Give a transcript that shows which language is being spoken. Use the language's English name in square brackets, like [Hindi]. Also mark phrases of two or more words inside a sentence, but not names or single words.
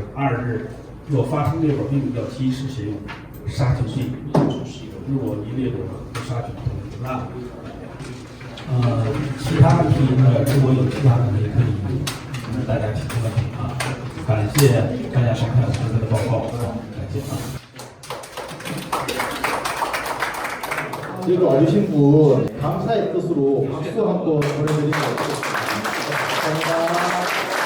[Chinese] 二是若发生裂果病，要及时使用杀菌剂。如果你裂果不杀菌，那其他问题呢？如果有其他问题，可以大家提出问题啊。感谢大家收看我们的报告，感谢啊。 [Korean] 이거 와주신 분 감사의 뜻으로 박수 한번 보내드리겠습니다. 감사합니다.